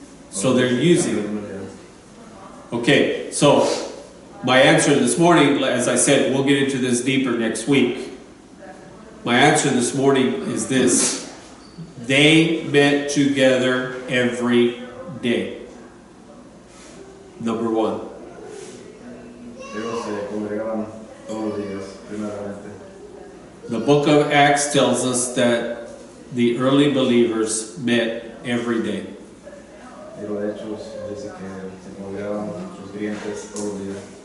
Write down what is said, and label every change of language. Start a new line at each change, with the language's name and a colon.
English: So they're using it. Okay, so my answer this morning, as I said, we'll get into this deeper next week. My answer this morning is this: they met together every day. Number one.
Spanish: Ellos se congregaban todos los días, primeramente.
English: The book of Acts tells us that the early believers met every day.
Spanish: Libro de Hechos dice que se congregaban sus creyentes todos los días.